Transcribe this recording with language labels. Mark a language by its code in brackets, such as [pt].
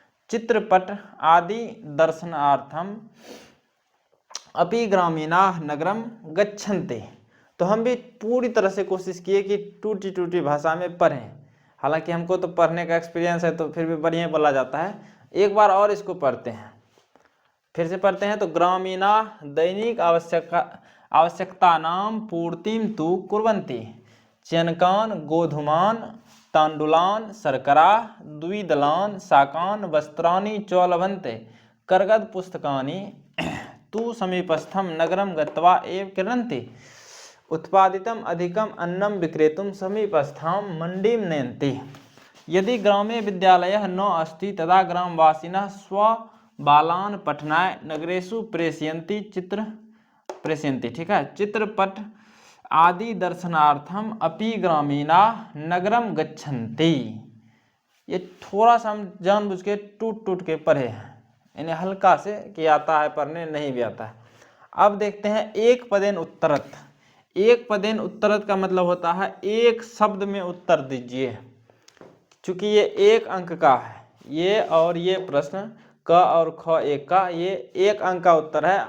[sa] चित्रपट आदि दर्शनार्थम अपि ग्रामीणाः नगरम गच्छन्ति। [hi] तो हम भी पूरी तरह से कोशिश किए कि टूटी टूटी भाषा में पढ़ें। हालांकि हमको तो पढ़ने का एक्सपीरियंस है तो फिर भी बढ़िया बोला जाता है। एक बार और इसको पढ़ते हैं, फिर से पढ़ते हैं। तो [sa] ग्रामीणा दैनिक आवश्यकतानां पूर्तिं तु कुर्वन्ति। चनकान् गोधूमान् ताण्डुलान् शर्करा द्विदलान् शाकान् वस्त्राणि च लभन्ते। करगद पुस्तकानि तु समीपस्थं नगरं गत्वा एव क्रीणन्ति। उत्पादितम् अधिकम् अन्नं विक्रेतुं समीपस्थां मंडीं नयन्ति। यदि ग्रामे विद्यालयः न अस्ति तदा ग्रामवासिनः स्वबालान् पठनाय नगरेषु प्रेषयन्ति। [hi] ठीक है। [sa] चित्रपट आदि दर्शनार्थम अपि ग्रामीणाः नगरम गच्छन्ति। [hi] ये थोड़ा सा हम जानबूझ के टूट टूट के पढ़े हैं, इन्हें हल्का से कि आता है पढ़ने, नहीं भी आता है। अब देखते हैं एक पदेन उत्तरत। एक पदेन उत्तरत का मतलब होता है एक शब्द में उत्तर दीजिए। चूंकि ये 1 अंक का है, ये और ये प्रश्न क और ख एक का, ये 1 अंक का उत्तर है।